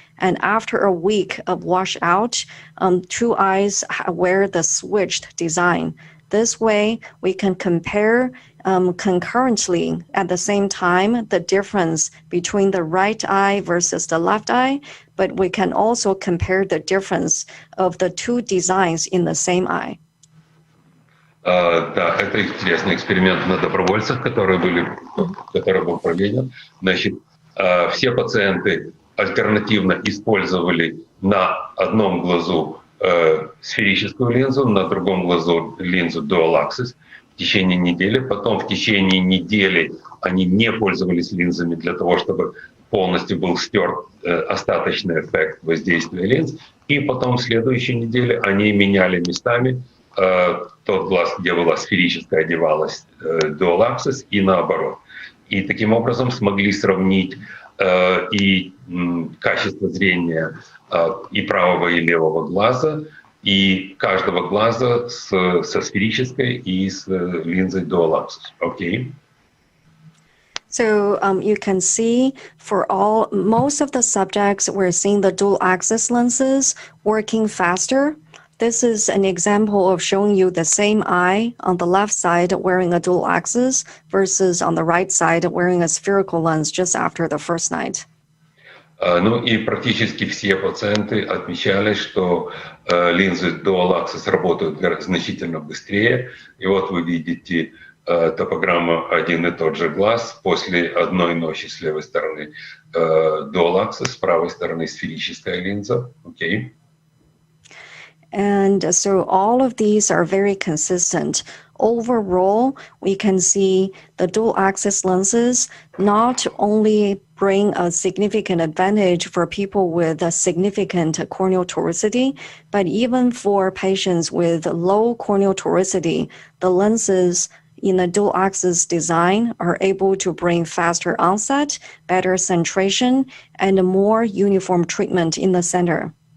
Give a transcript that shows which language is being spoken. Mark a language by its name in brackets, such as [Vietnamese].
[English] And after a week of washout, 2 eyes wear the switched design. This way, we can compare concurrently at the same time the difference between the right eye versus the left eye, but we can also compare the difference of the 2 designs in the same eye. [Russian] Да, это интересный эксперимент на добровольцах, который был проведен. Значит, все пациенты альтернативно использовали на одном глазу сферическую линзу, на другом глазу линзу Dual Axis в течение недели. Потом в течение недели они не пользовались линзами для того, чтобы полностью был стерт остаточный эффект воздействия линз. И потом в следующей неделе они меняли местами тот глаз, где была сферическая, одевалась Dual Axis, и наоборот. И таким образом смогли сравнить и качество зрения и правого, и левого глаза, и каждого глаза со сферической и с линзой Dual Axis. [English] Okay? So you can see for most of the subjects, we're seeing the dual axis lenses working faster. This is an example of showing you the same eye on the left side wearing a dual axis versus on the right side wearing a spherical lens just after the first night. [Russian] Ну и практически все пациенты отмечали, что линзы Dual Axis работают значительно быстрее. И вот вы видите топограмма один и тот же глаз после одной ночи с левой стороны Dual Axis, с правой стороны сферическая линза. [English] Okay. And so all of these are very consistent. Overall, we can see the dual axis lenses not only bring a significant advantage for people with a significant corneal toricity, but even for patients with low corneal toricity, the lenses in the dual axis design are able to bring faster onset, better centration, and a more uniform treatment in the center.